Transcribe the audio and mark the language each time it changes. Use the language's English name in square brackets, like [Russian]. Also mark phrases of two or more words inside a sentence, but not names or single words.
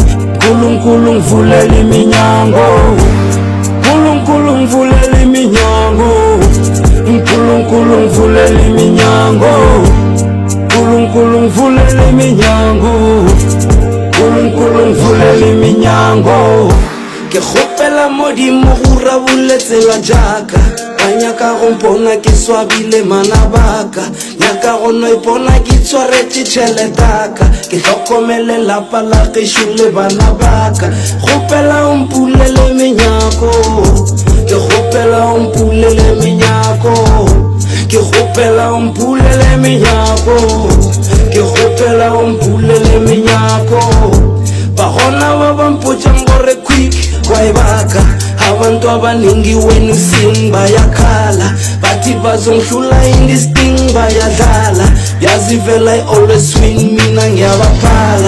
[Zulu] Nkulunkulu ngivulela iminyango, Nkulunkulu ngivulela iminyango, Nkulunkulu ngivulela iminyango, Nkulunkulu ngivulela iminyango, Nkulunkulu ngivulela iminyango. [Northern Sotho] Ke kgopela Modimo go rabuletsela jaaka ba nyaka go mpona ke swabile mana baka, nyaka go no ipona ke tshwaretse tšheletaka, ke hlokomele lapa la gešo le bana baka. Kgopela o mpulele menyako, ke kgopela o mpulele menyako, ke kgopela o mpulele menyako, ke kgopela o mpulele menyako. Ba gona ba ba mpotšang gore quick wa ibaka, [Zulu] abantu abaningi wena sing bayakhala, bathi bazongihlula [English] in this thing [Zulu] bayadlala, yazi vele [English] I always win [Zulu] mina ngiyabaphala.